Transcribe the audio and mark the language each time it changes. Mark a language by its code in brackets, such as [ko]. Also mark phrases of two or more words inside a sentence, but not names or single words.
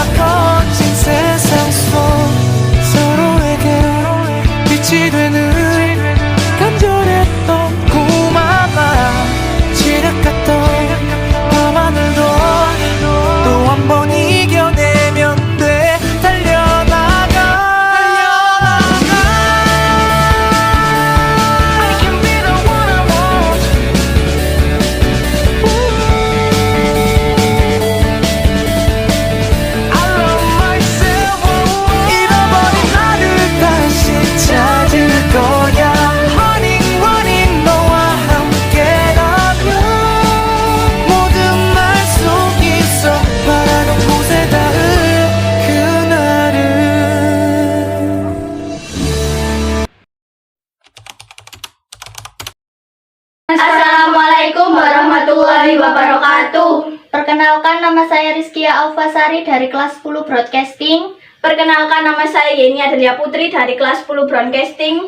[ko] 거친 세상 속 서로에게 빛이 되는 간절했던 고마움, 지륵같던 밤하늘도 또 한 번 이겨내면 돼. 달려나가. [en] I can be the one I want. I love myself. [ko] 잃어버린 나를 다시 찾을 거야. [en] Running running [ko] 너와 함께라면 모든 날 속에서 바라는 곳에 닿을 그날을. [ar] السلام عليكم ورحمة الله وبركاته. [id] Perkenalkan, nama saya Rizkia Alfasari dari kelas 10 Broadcasting. Perkenalkan, nama saya Yeni Adelia Putri dari kelas 10 Broadcasting.